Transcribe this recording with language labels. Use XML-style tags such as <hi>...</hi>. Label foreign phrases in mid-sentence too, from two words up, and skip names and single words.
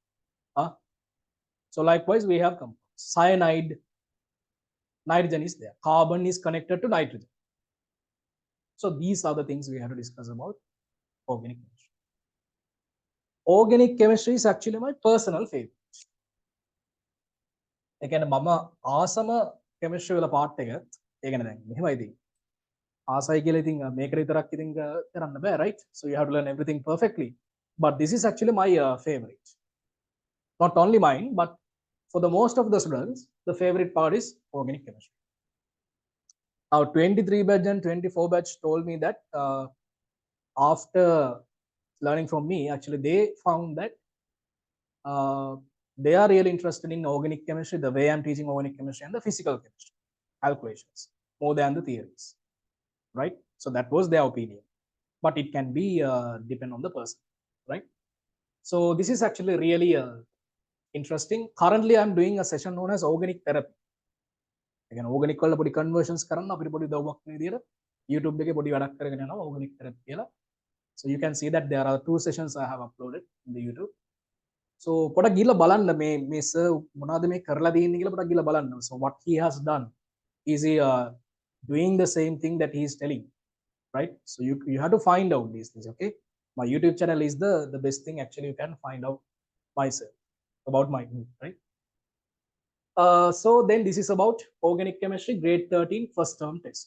<en>So likewise we have compounds. Cyanide, nitrogen is there. Carbon is connected to nitrogen. So these are the things we have to discuss about organic chemistry. Organic chemistry is actually my personal favorite.</en> <si>ඒ කියන්නේ මම ආසම chemistry වල part එක ඒ කියන්නේ දැන් මෙහෙමයි ඉතින් ආසයි කියලා ඉතින් මේකට විතරක් ඉතින් කරන්න බෑ, right?</si> <en>So you have to learn everything perfectly, but this is actually my favorite. Not only mine, but for the most of the students the favorite part is organic chemistry. Now 23 batch and 24 batch told me that after learning from me, actually they found that they are really interested in organic chemistry, the way I'm teaching organic chemistry and the physical chemistry, calculations, more than the theories, right? So that was their opinion, but it can be depend on the person, right? So this is actually really interesting. Currently I'm doing a session known as organic therapy.</en> <si>Again, organic වල පොඩි conversions කරන්න අපිට පොඩි දවයක් විදියට YouTube එකේ පොඩි වැඩක් කරගෙන යනවා</si> <en>organic therapy</en> <si>කියලා.</si> <en>So you can see that there are 2 sessions I have uploaded in the YouTube.</en> <si>So පොඩක් ගිහලා බලන්න මේ sir මොනවද මේ කරලා දෙන්නේ කියලා පොඩක් ගිහලා බලන්න.</si> <en>So what he has done, is he doing the same thing that he is telling, right? So you have to find out these things, okay? My YouTube channel is the best thing actually you can find out myself about my group, right? So then this is about organic chemistry grade 13 first term test.</en>